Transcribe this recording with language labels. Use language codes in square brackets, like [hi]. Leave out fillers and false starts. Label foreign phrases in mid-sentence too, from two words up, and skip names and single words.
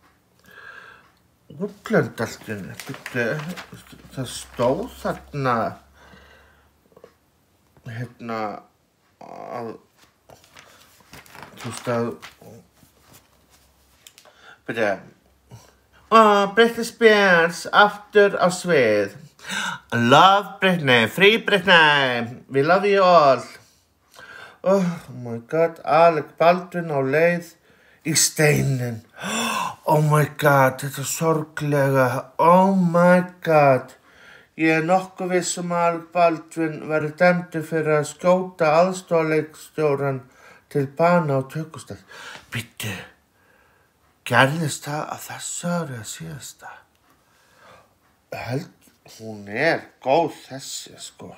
[is] Útlöndaltinu, það stóð þarna, að, Britney Spears aftur á svið. [en] Love Britney, free Britney, we love you all. Oh my god, [is] Alec Baldwin á leið í steinin. [en] Oh my god, [is] þetta sorglega. [en] Oh my god. [is] Ég nokkuð viss að Alec Baldwin verið dæmdur fyrir að skjóta aðstoðarleikstjórann til bana á tökustað. Bíddu, gerðist það að þessu ári að síðasta? Hún góð þessi, sko.